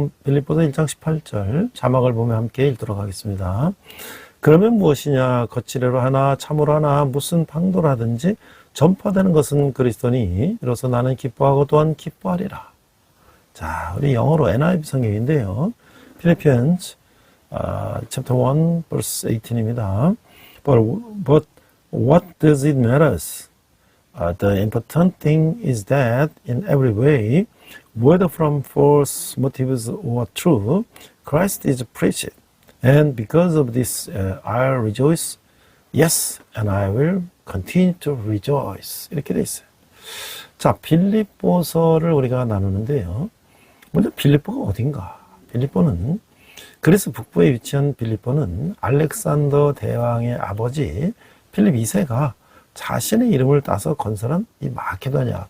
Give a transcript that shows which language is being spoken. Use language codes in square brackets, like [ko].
[ko] 빌립보서 1장 18절 자막을 보며 함께 읽도록 하겠습니다. 그러면 무엇이냐? 거칠애로 하나 참으로 하나 무슨 방도로 하든지 전파되는 것은 그리스도니 이로써 나는 기뻐하고 또한 기뻐하리라. 자, 우리 영어로 NIV 성경인데요. [en] Philippians chapter 1 verse 18입니다. But what does it matter? The important thing is that in every way, whether from false motives or true, Christ is preached. And because of this, I'll rejoice. Yes, and I will continue to rejoice. [ko] 이렇게 돼 있어요. 자, 빌립보서를 우리가 나누는데요. 먼저 빌립보가 어딘가? 빌립보는 그리스 북부에 위치한 빌립보는 알렉산더 대왕의 아버지 필립 2세가 자신의 이름을 따서 건설한 이 마케도니아.